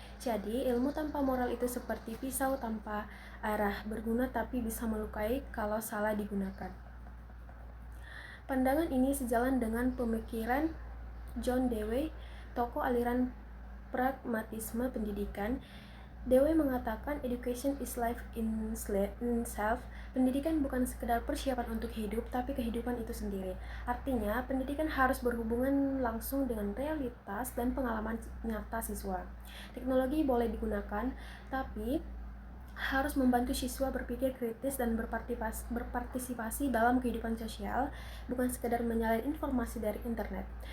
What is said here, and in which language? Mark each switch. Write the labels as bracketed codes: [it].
[id] Jadi, ilmu tanpa moral itu seperti pisau tanpa arah, berguna tapi bisa melukai kalau salah digunakan. Pandangan ini sejalan dengan pemikiran John Dewey, tokoh aliran pragmatisme pendidikan. Dewey mengatakan [en] education is life in self. [id] Pendidikan bukan sekedar persiapan untuk hidup, tapi kehidupan itu sendiri. Artinya, pendidikan harus berhubungan langsung dengan realitas dan pengalaman nyata siswa. Teknologi boleh digunakan, tapi harus membantu siswa berpikir kritis dan berpartisipasi dalam kehidupan sosial, bukan sekedar menyalin informasi dari internet.